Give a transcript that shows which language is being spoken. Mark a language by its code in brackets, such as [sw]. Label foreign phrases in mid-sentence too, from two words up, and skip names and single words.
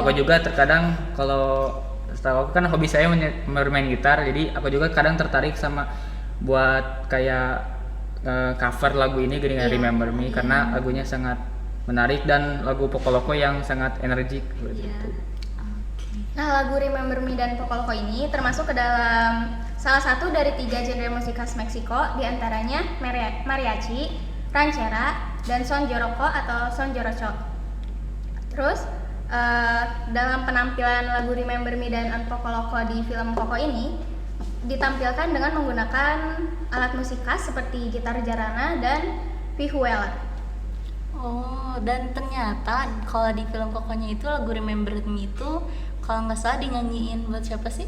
[id] aku juga terkadang kalau setahu aku kan hobi saya bermain gitar, jadi aku juga kadang tertarik sama buat kayak cover lagu ini gini Iya. Remember Me karena lagunya sangat menarik dan lagu Pokoloko yang sangat energik seperti Iya. itu. Nah, lagu Remember Me dan Pokoloko ini termasuk ke dalam salah satu dari 3 genre musik khas Meksiko, diantaranya mariachi, ranchera, dan son joroco atau son jorocho. Terus dalam penampilan lagu Remember Me dan Pokoloko di film Koko ini ditampilkan dengan menggunakan alat musik khas seperti gitar jarana dan vihuela. Oh, dan ternyata kalau di film Kokonya itu lagu Remember Me itu kalau nggak salah dinyanyiin buat siapa sih?